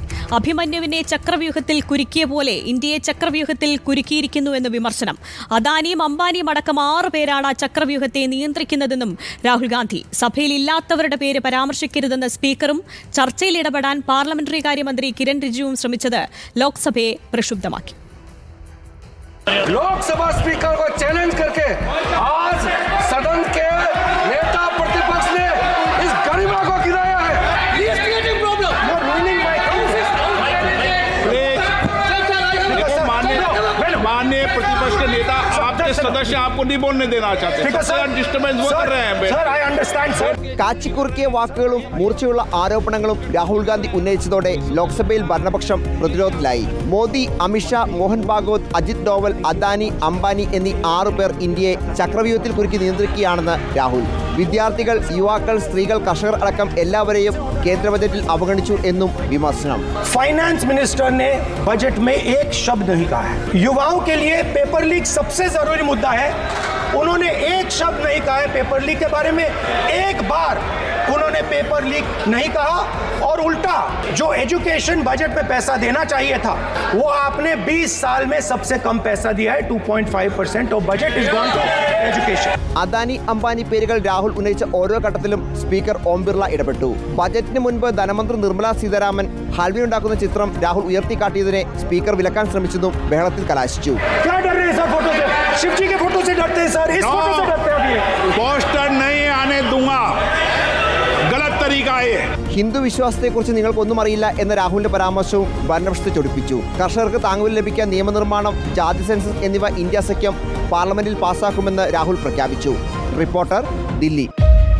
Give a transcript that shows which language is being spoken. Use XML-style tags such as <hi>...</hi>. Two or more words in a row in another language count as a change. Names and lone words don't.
<ml>അഭിമന്യുവിനെ ചക്രവ്യൂഹത്തിൽ കുരുക്കിയ പോലെ ഇന്ത്യയെ ചക്രവ്യൂഹത്തിൽ കുരുക്കിയിരിക്കുന്നുവെന്ന് വിമർശനം. അദാനിയും അംബാനിയും അടക്കം 6 പേരാണ് ചക്രവ്യൂഹത്തെ നിയന്ത്രിക്കുന്നതെന്നും രാഹുൽ ഗാന്ധി. സഭയിൽ ഇല്ലാത്തവരുടെ പേര് പരാമർശിക്കരുതെന്ന് സ്പീക്കറും ചർച്ചയിൽ ഇടപെടാൻ പാർലമെന്ററി കാര്യമന്ത്രി കിരൺ റിജിജുവും ശ്രമിച്ചത് ലോക്സഭയെ പ്രക്ഷുബ്ധമാക്കി.</ml> <hi>लोकसभा स्पीकर को चैलेंज करके आज सदन के नेता प्रतिपक्ष ने इस गरिमा को गिराया है.</hi> <en>He is creating problem. You are ruining my</en> <hi>माननीय प्रतिपक्ष के नेता आपके सदस्य आपको नहीं बोलने देना चाहते. डिस्टर्बेंस वो कर रहे हैं.</hi> <en>Sir, I understand, sir.</en> <ml>കാച്ചിക്കുറുക്കിയ വാക്കുകളും മൂർച്ചയുള്ള ആരോപണങ്ങളും രാഹുൽ ഗാന്ധി ഉന്നയിച്ചതോടെ ലോക്സഭയിൽ ഭരണപക്ഷം പ്രതിരോധത്തിലായി. മോദി, അമിത്ഷാ, മോഹൻ ഭാഗവത്, അജിത് ഡോവൽ, അദാനി, അംബാനി എന്നീ 6 പേർ ഇന്ത്യയെ ചക്രവ്യൂഹത്തിൽ കുരുക്കി നിയന്ത്രിക്കുകയാണെന്ന് രാഹുൽ. വിദ്യാർത്ഥികൾ, യുവാക്കൾ, സ്ത്രീകൾ, കർഷകർ അടക്കം എല്ലാവരെയും കേന്ദ്ര ബജറ്റിൽ അവഗണിച്ചു എന്നും വിമർശനം.</ml> <en>finance minister</en> <hi>ने बजट में एक शब्द नहीं कहा है. युवाओं के लिए</hi> <en>paper leak</en> <hi>सबसे जरूरी मुद्दा है. उन्होंने एक शब्द नहीं कहा है</hi> <en>paper leak</en> <hi>के बारे में. एक बार उन्होंने</hi> <en>paper leak</en> <hi>नहीं कहा और उल्टा जो</hi> <en>education budget</en> <hi>में पैसा देना चाहिए था वो आपने 20 साल में सबसे कम पैसा दिया है.</hi> <en>2.5% of budget is gone to education.</en> <ml>അദാനി, അംബാനി പേരുകൾ രാഹുൽ ഉന്നയിച്ച ഓരോ ഘട്ടത്തിലും സ്പീക്കർ ഓം ബിർള ഇടപെട്ടു. ബജറ്റിന് മുൻപ് ധനമന്ത്രി നിർമ്മല സീതാരാമൻ ഹൽവയുണ്ടാക്കുന്ന ചിത്രം രാഹുൽ ഉയർത്തിക്കാട്ടിയതിനെ സ്പീക്കർ വിലക്കാൻ ശ്രമിച്ചതും ബഹളത്തിൽ കലാശിച്ചു.</ml> <hi>शिवजी के फोटो से डरते हैं सर. इस फोटो से डरते हैं. पोस्टर नहीं आने दूंगा. गलत तरीका है.</hi> <ml>ഹിന്ദു വിശ്വാസത്തെക്കുറിച്ച് നിങ്ങൾക്കൊന്നും അറിയില്ല എന്ന രാഹുലിന്റെ പരാമർശവും ഭരണപക്ഷത്തെ ചൊടിപ്പിച്ചു. കർഷകർക്ക് താങ്ങുവില ലഭിക്കാൻ നിയമനിർമ്മാണം, ജാതി സെൻസസ് എന്നിവ ഇന്ത്യ സഖ്യം പാർലമെന്റിൽ പാസാക്കുമെന്ന് രാഹുൽ പ്രഖ്യാപിച്ചു. റിപ്പോർട്ടർ, ദില്ലി.</ml>